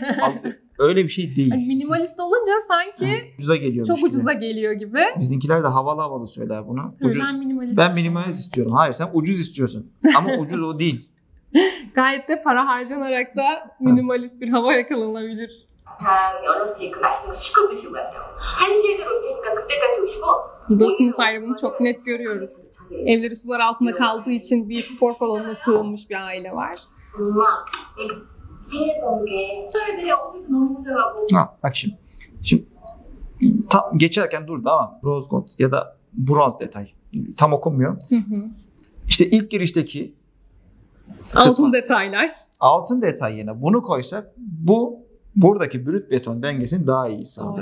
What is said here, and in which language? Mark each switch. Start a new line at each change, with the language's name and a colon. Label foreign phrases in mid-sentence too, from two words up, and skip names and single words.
Turkish: Öyle bir şey değil. Hani minimalist olunca sanki Ucuza geliyormuş çok gibi. ucuza geliyor gibi. Bizimkiler de havalı havalı söyler bunu. Ucuz. Ben Ben minimalist istiyorum. Hayır, sen ucuz istiyorsun. Ama ucuz o değil. Gayet de para harcanarak da minimalist bir hava yakalanabilir.
Korean: 다 연어 스테이크 맛있는 거 실컷 드시고 가세요. 1시에 들어올 테니까 그때까지 오시고.
Turkish: Burada sınıf ayrımını çok net görüyoruz. Evleri sular altında kaldığı için bir spor salonuna sığınmış bir aile var.
Korean: 엄마, 생일 번개. 저에 대해 어제도 너무 고생하고.
Turkish: Ha, bak şimdi tam geçerken durdu ama
English: rose gold
Turkish: ya da bronz detay tam okunmuyor. İşte ilk girişteki Altın kısmı, detaylar. altın detay yerine bunu koysak buradaki brüt beton dengesini daha iyi sağlıyor.